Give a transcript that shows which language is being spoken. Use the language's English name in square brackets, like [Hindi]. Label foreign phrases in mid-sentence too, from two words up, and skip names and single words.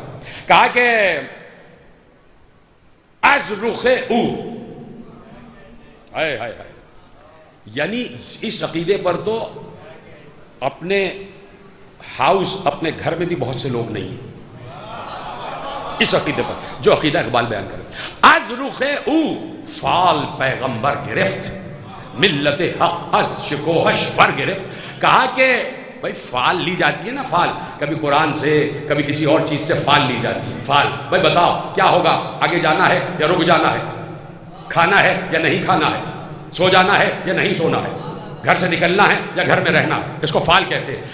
[Urdu] کہا کہ [Persian] از رخ او، [Urdu] ہائے ہائے ہائے، یعنی اس عقیدے پر تو اپنے ہاؤس، اپنے گھر میں بھی بہت سے لوگ نہیں ہیں اس عقیدے پر جو عقیدہ اقبال بیان کرے۔ [Persian] از رخ او فال پیغمبر گرفت، ملت حق از شکوہش فر گرفت۔ [Urdu] کہا کہ بھائی فال لی جاتی ہے نا، فال کبھی قرآن سے کبھی کسی اور چیز سے فال لی جاتی ہے۔ فال بھائی بتاؤ کیا ہوگا، آگے جانا ہے یا رک جانا ہے، کھانا ہے یا نہیں کھانا ہے، سو جانا ہے یا نہیں سونا ہے، گھر سے نکلنا ہے یا گھر میں رہنا ہے، اس کو فال کہتے ہیں۔